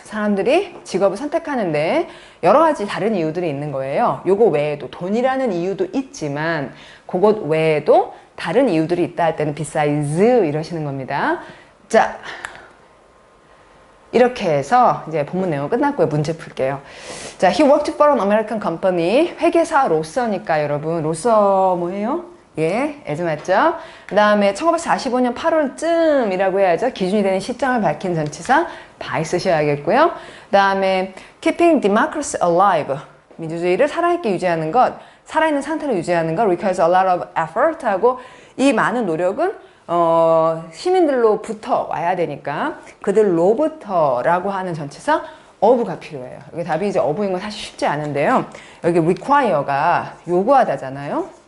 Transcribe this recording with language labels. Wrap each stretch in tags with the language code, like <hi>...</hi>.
<ko>사람들이 직업을 선택하는데 여러 가지 다른 이유들이 있는 거예요. 요거 외에도 돈이라는 이유도 있지만 그것 외에도 다른 이유들이 있다 할 때는 besides 이러시는 겁니다. 자, 이렇게 해서 이제 본문 내용 끝났고요. 문제 풀게요.</ko> <en>자, he worked for an American company.</en> <ko>회계사로서니까 여러분. 로서 뭐예요? 예, 에즈 맞죠? 그 다음에 1945년 8월쯤이라고 해야죠. 기준이 되는 시점을 밝힌 전치사 by 쓰셔야겠고요. 그 다음에</ko> <en>keeping democracy alive.</en> <ko>민주주의를 살아있게 유지하는 것, 살아있는 상태로 유지하는 것</ko> <en>requires a lot of effort</en> <ko>하고 이 많은 노력은 시민들로부터 와야 되니까 그들로부터라고 하는 전치사 of가 필요해요. 여기 답이 이제 of인 건 사실 쉽지 않은데요. 여기 require가 요구하다잖아요.</ko>